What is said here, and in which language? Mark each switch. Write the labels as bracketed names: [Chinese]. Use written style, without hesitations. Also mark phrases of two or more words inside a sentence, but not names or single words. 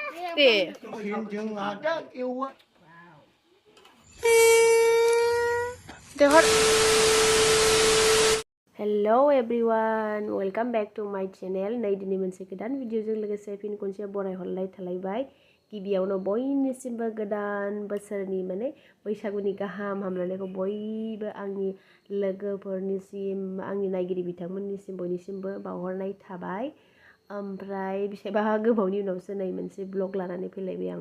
[English] Tè. Hello everyone, welcome back to my channel. [Bodo] Nay dini मोनसे गोदान भिडिअजों लोगोसे फिन खनसे बरायहरलाय थालायबाय। गिबियावनो बयनिसिमबो गोदान बोसोरनि माने बैसागुनि गाहाम हामलायनायखौ बयबो आंनि लोगोफोरनिसिम आंनि नायगिरि बिथांमोननिसिम बयनिसिमबो बावहरनाय थाबाय। ओमफ्राय बेसेबा गोबावनि उनावसो नै मोनसे ब्लग लानानै फैलायबाय आं।